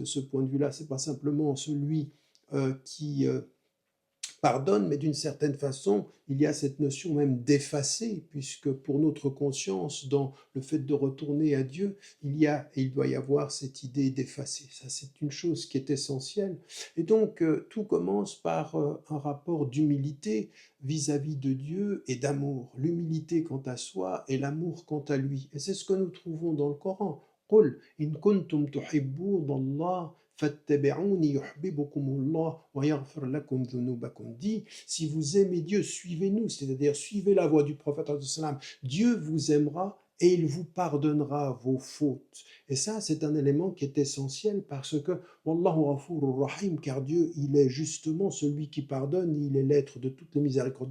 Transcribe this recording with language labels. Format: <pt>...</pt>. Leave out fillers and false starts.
<fr>De ce point de vue-là, c'est pas simplement celui qui pardonne, mais d'une certaine façon, il y a cette notion même d'effacer, puisque pour notre conscience, dans le fait de retourner à Dieu, il doit y avoir cette idée d'effacer. Ça, c'est une chose qui est essentielle. Et donc, tout commence par un rapport d'humilité vis-à-vis de Dieu et d'amour. L'humilité quant à soi et l'amour quant à lui. Et c'est ce que nous trouvons dans le Coran.</fr> <ar>قل إن كنتم تحبون الله فاتبعوني يحببكم الله ويغفر لكم ذنوبكم.</ar> <fr>Dit, si vous aimez Dieu, suivez-nous, c'est-à-dire suivez la voie du prophète. Dieu vous aimera et il vous pardonnera vos fautes. Et ça, c'est un élément qui est essentiel parce que</fr> <ar>Wallahu Ghafurur Rahim,</ar> <fr>car Dieu, il est justement celui qui pardonne, il est l'être de toutes les miséricordes.</fr>